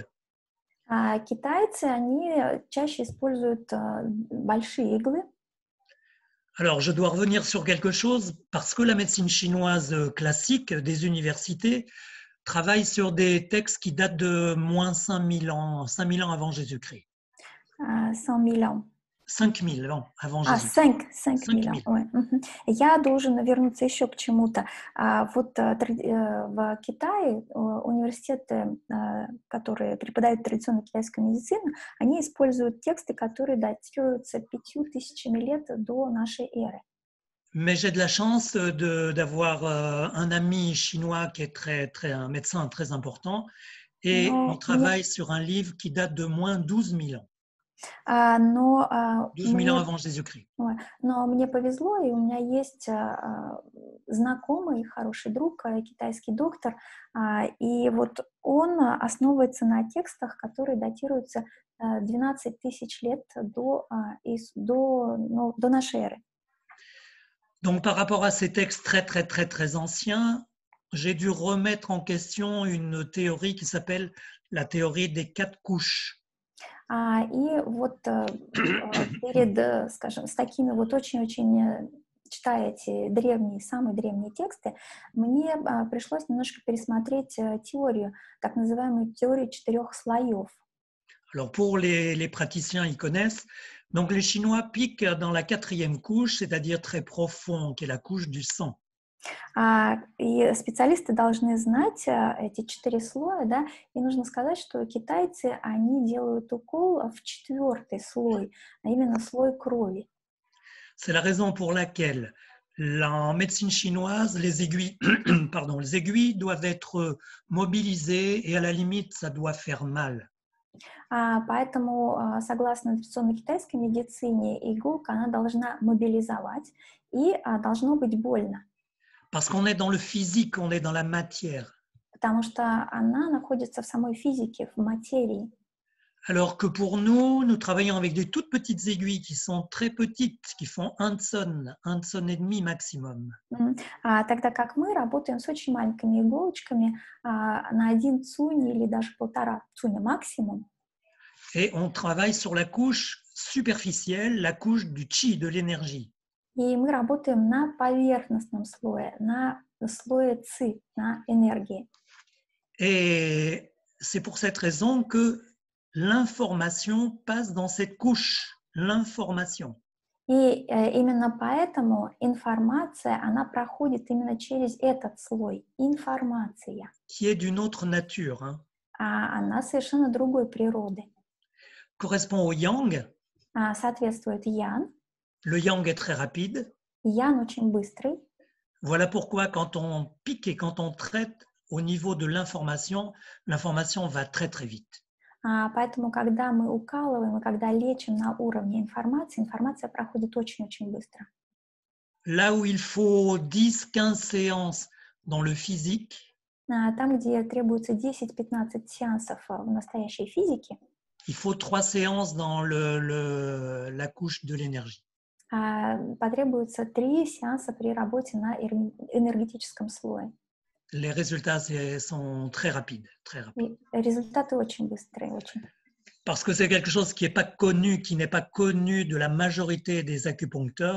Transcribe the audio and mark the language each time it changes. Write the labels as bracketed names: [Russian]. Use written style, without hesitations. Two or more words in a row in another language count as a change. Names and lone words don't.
[Russian] Китайцы, они чаще используют большие иглы. [French] Alors, je dois revenir sur quelque chose parce que la médecine chinoise classique des universités travaille sur des textes qui datent de moins 5000 ans avant Jésus-Christ. 100 000 ans. 5000 ans avant Jésus-Christ. 5 000 ans. [Russian] Я должен вернуться еще к чему-то. Вот в Китае университеты, которые преподают традиционную китайскую медицину, они используют тексты, которые датируются 5000 лет до нашей эры. [French] Mais j'ai de la chance d'avoir un ami chinois qui est un médecin très important et on travaille sur un livre qui date de moins 12 000 ans. 12 000 ans avant Jésus-Christ. [Russian] Но мне повезло, и у меня есть знакомый, хороший друг, китайский доктор, и вот он основывается на текстах, которые датируются 12 тысяч лет до нашей эры. [French] Donc, par rapport à ces textes très anciens, j'ai dû remettre en question une théorie qui s'appelle la théorie des 4 couches. [Russian] И вот перед, скажем, с такими вот очень-очень, читая эти самые древние тексты, мне пришлось немножко пересмотреть теорию, так называемую теорию 4 слоев. [French] Alors, pour les praticiens, ils connaissent. Donc, les Chinois piquent dans la 4e couche, c'est-à-dire très profond, qui est la couche du sang. [Russian] И специалисты должны знать эти 4 слоя, да, и нужно сказать, что китайцы, они делают укол в 4-й слой, а именно слой крови. [French] C'est la raison pour laquelle, en médecine chinoise, les aiguilles doivent être mobilisées et à la limite, ça doit faire mal. [Russian] Поэтому, согласно традиционной китайской медицине, иголка, она должна мобилизовать и должно быть больно. [French] Parce qu'on est dans le physique, on est dans la matière. [Russian] Потому что она находится в самой физике, в материи. [French] Alors que pour nous, nous travaillons avec des toutes petites aiguilles qui sont très petites, qui font 1 tonne et demi maximum. [Russian] Тогда как мы работаем с очень маленькими иголочками на 1 цунь или даже 1,5 цуня максимум. [French] Et on travaille sur la couche superficielle, la couche du chi, de l'énergie. [Russian] И мы работаем на поверхностном слое, на слое ци, на энергии. [French] Et c'est pour cette raison que l'information passe dans cette couche, l'information. [Russian] И именно поэтому информация, она проходит именно через этот слой, информация. [French] Qui est d'une autre nature. Hein. [Russian] Она совершенно другой природы. [French] Correspond au yang. [Russian] Соответствует ян. [French] Le yang est très rapide. [Russian] Ян очень быстрый. [French] Voilà pourquoi quand on pique et quand on traite au niveau de l'information, l'information va très très vite. [Russian] Поэтому, когда мы укалываем и когда лечим на уровне информации, информация проходит очень-очень быстро. [French] Là où il faut 10-15 séances dans le physique, [Russian] там, где требуется 10-15 сеансов в настоящей физике, [French] il faut 3 séances dans la couche de l'énergie. [Russian] Потребуется 3 сеанса при работе на энергетическом слое. [French] Les résultats sont très rapides, très rapides. [Russian] Результаты очень быстрые, очень. [French] Parce que c'est quelque chose qui n'est pas connu, qui n'est pas connu de la majorité des acupuncteurs.